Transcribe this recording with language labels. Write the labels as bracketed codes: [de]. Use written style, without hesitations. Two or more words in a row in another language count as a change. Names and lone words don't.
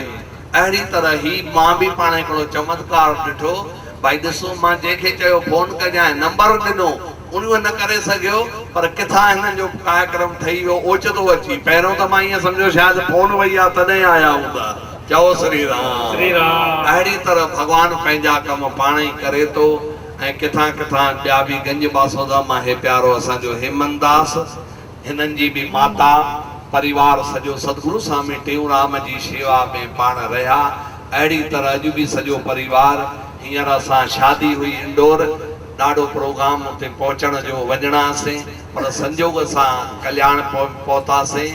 [sd] अहिड़ी तरह ही मां बि पाण हिकिड़ो चमत्कार ॾिठो। भाई ॾिसो, मां जंहिंखे चयो फोन कजांइ, नंबर ॾिनो, उन न करे सघियो, पर किथां हिननि जो कार्यक्रम ठही वियो ओचितो अची। पहिरियों त मां ईअं सम्झो शायदि फोन वई आहे तॾहिं आया हूंदा। चओ श्री राम, श्री राम। अहिड़ी तरह भगवान पंहिंजा कम पाण ई करे थो। ऐं किथां किथां ॿिया बि गंज बासोदा मां हे प्यारो असांजो हेमंत दास, हिननि जी बि माता परिवार सॼो सतगुरु स्वामी टेऊंराम जी शेवा में पाण रहिया। अहिड़ी तरह अॼु बि सॼो परिवार। हींअर असां शादी हुई इंदौर, ॾाढो प्रोग्राम उते पहुचण जो वञणासीं, पर संजोग सां कल्याण पहुतासीं।